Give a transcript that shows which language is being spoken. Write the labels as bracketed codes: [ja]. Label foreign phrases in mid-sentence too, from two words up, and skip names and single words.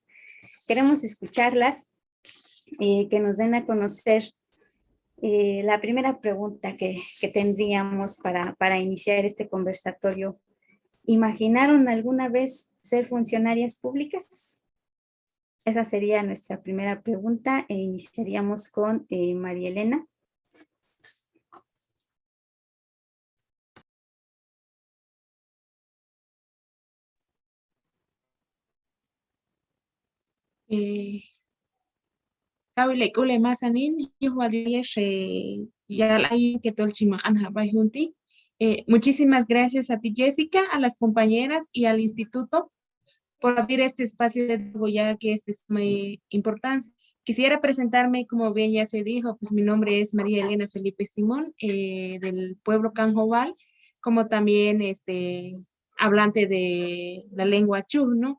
[es] Queremos escucharlas, que nos den a conocer la primera pregunta que tendríamos para iniciar este conversatorio. ¿Imaginaron alguna vez ser funcionarias públicas? Esa sería nuestra primera pregunta e iniciaríamos con María Elena. [kjb] Kawilek ule masanin junti. [es] Muchísimas gracias a ti, Jessica, a las compañeras y al instituto por abrir este espacio de diálogo, ya que este es muy importante. Quisiera presentarme, como bien ya se dijo, pues mi nombre es María Elena Felipe Simón, del pueblo Canjobal, como también hablante de la lengua Chu, ¿no?